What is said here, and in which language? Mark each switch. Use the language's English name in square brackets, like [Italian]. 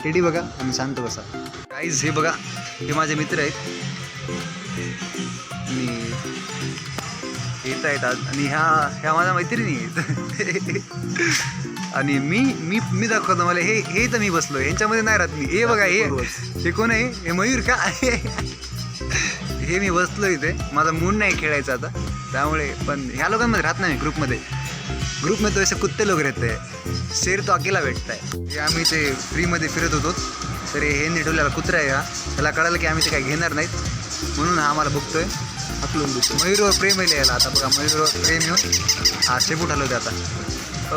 [Marathi] Teddy बघा आणि शांत बसा. गाईज हे बघा, हे माझे मित्र आहेत आणि येत आहेत आज. आणि ह्या माझ्या मैत्रिणी आहेत. आणि मी दाखवतो मला हे तर मी बसलो यांच्यामध्ये नाही राहत मी. हे बघा, हे कोण आहे? हे मयूर का? हे मी बसलो इथे. माझा मूड नाही खेळायचा आता, त्यामुळे. पण ह्या लोकांमध्ये राहत नाही [Hindi] ग्रुप में तो ऐसे कुत्ते लोग रहते हैं. शेर तो अकेला [Marathi] भेटत आहे. हे आम्ही ते फ्रीमध्ये फिरत होतो, तर हे निठवलेला कुत्रा आहे हा. त्याला कळालं की आम्ही ते काही घेणार नाहीत, म्हणून हा आम्हाला बघतोय. आपलं मयूरवर प्रेम आहे याला. आता बघा, मयूरवर प्रेम येऊन हा शेपूट हलवते आता.